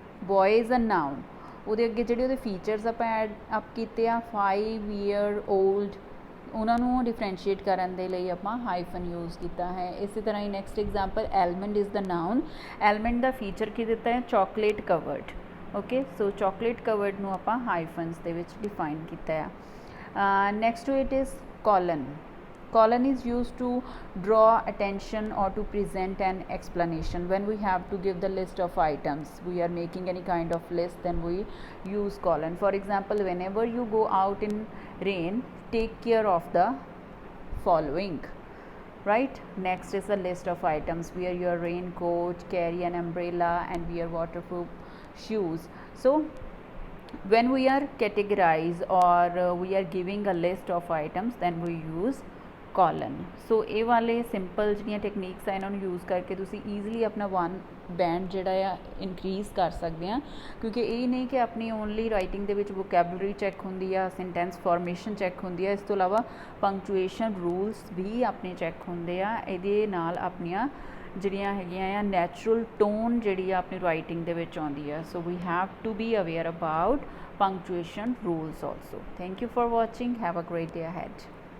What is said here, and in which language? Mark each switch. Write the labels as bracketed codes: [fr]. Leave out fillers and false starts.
[en] boy is a noun, [pa] ਉਹਦੇ ਅੱਗੇ ਜਿਹੜੇ ਉਹਦੇ ਫੀਚਰਸ ਆਪਾਂ ਐਡ ਅਪ ਕੀਤੇ ਆ 5 year old, ਉਹਨਾਂ ਨੂੰ ਡਿਫਰੈਂਸ਼ੀਏਟ ਕਰਨ ਦੇ ਲਈ ਆਪਾਂ ਹਾਈਫਨ ਯੂਜ਼ ਕੀਤਾ ਹੈ. ਇਸੇ ਤਰ੍ਹਾਂ ਹੀ next example, [en] Almond is the noun. [pa] Almond ਦਾ feature ਕੀ ਦਿੱਤਾ ਹੈ? Chocolate covered. ਓਕੇ, ਸੋ ਚਾਕਲੇਟ ਕਵਰਡ ਨੂੰ ਆਪਾਂ ਹਾਈਫਨਸ ਦੇ ਵਿੱਚ ਡਿਫਾਈਨ ਕੀਤਾ ਆ. [en] Next to it is colon. Colon is used to draw attention or to present an explanation. When we have to give the list of items, we are making any kind of list, then we use colon. For example, whenever you go out in rain, take care of the following. right? Next is a list of items: wear your raincoat, carry an umbrella, and wear waterproof shoes. So when we are categorize or we are giving a list of items, then we use colon. [pa] ਸੋ ਇਹ ਵਾਲੇ simple ਜਿਹੜੀਆਂ techniques ਆ ਇਹਨਾਂ ਨੂੰ use ਕਰਕੇ ਤੁਸੀਂ easily ਆਪਣਾ one band ਜਿਹੜਾ ਆ ਇਨਕਰੀਜ਼ ਕਰ ਸਕਦੇ ਆ, ਕਿਉਂਕਿ ਇਹ ਨਹੀਂ ਕਿ ਆਪਣੀ ਓਨਲੀ ਰਾਈਟਿੰਗ ਦੇ ਵਿੱਚ ਵੋਕੈਬਲਰੀ ਚੈੱਕ ਹੁੰਦੀ ਆ, ਸੈਂਟੈਂਸ ਫਾਰਮੇਸ਼ਨ ਚੈੱਕ ਹੁੰਦੀ ਆ, ਇਸ ਤੋਂ ਇਲਾਵਾ ਪੰਕਚੁਏਸ਼ਨ ਰੂਲਸ ਵੀ ਆਪਣੇ ਚੈੱਕ ਹੁੰਦੇ ਆ। ਇਹਦੇ ਨਾਲ ਆਪਣੀਆਂ ਜਿਹੜੀਆਂ ਹੈਗੀਆਂ ਆ ਨੈਚੁਰਲ ਟੋਨ ਜਿਹੜੀ ਆ ਆਪਣੀ ਰਾਈਟਿੰਗ ਦੇ ਵਿੱਚ ਆਉਂਦੀ ਆ। [en] So we have to be aware about punctuation rules also. Thank you for watching. Have a great day ahead.